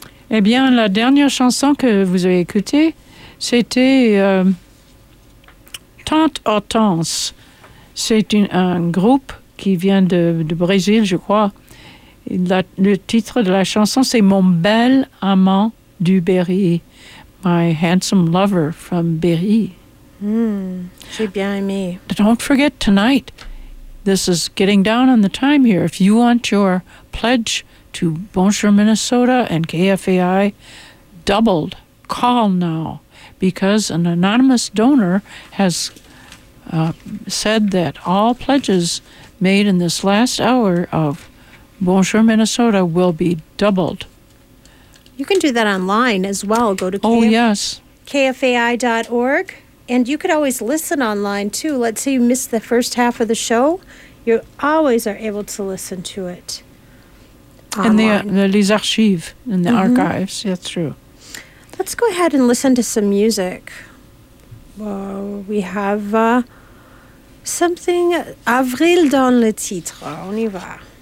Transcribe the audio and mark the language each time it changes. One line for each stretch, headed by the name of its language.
French: Eh bien, la dernière chanson que vous avez écoutée, c'était Tante Hortense. C'est un groupe qui vient de Brésil, je crois. Le titre de la chanson, c'est « Mon bel amant du Berry ».«
English: My handsome lover from Berry ».
French: J'ai bien aimé.
English: Don't forget tonight, this is getting down on the time here. If you want your pledge to Bonjour Minnesota and KFAI doubled, call now. Because an anonymous donor has said that all pledges made in this last hour of Bonjour Minnesota will be doubled. You can do that online as well. Go to kfai.org. And you could always listen online too. Let's say you missed the first half of the show. You always are able to listen to it online. And
French: les archives,
English: in the mm-hmm. archives. That's true. Let's go ahead and listen to some music.
French: Well, we have something, Avril dans le titre. On y va.